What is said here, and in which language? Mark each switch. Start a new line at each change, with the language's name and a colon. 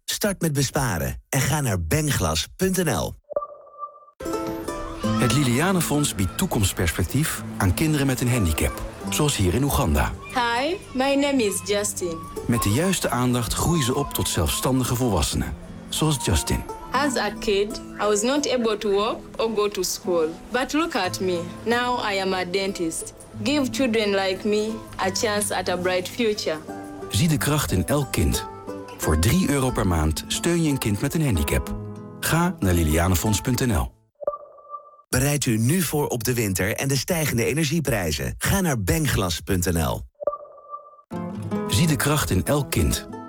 Dutch: Start met besparen en ga naar bengglas.nl. Het Liliane Fonds biedt toekomstperspectief aan kinderen met een handicap. Zoals hier in Oeganda.
English: Hi, my name is Justin.
Dutch: Met de juiste aandacht groeien ze op tot zelfstandige volwassenen. Zoals Justin.
English: As a kid, I was not able to walk or go to school. But look at me. Now I am a dentist. Give children like me a chance at a bright future.
Dutch: Zie de kracht in elk kind. Voor 3 euro per maand steun je een kind met een handicap. Ga naar lilianefonds.nl. Bereid u nu voor op de winter en de stijgende energieprijzen. Ga naar bengglas.nl. Zie de kracht in elk kind.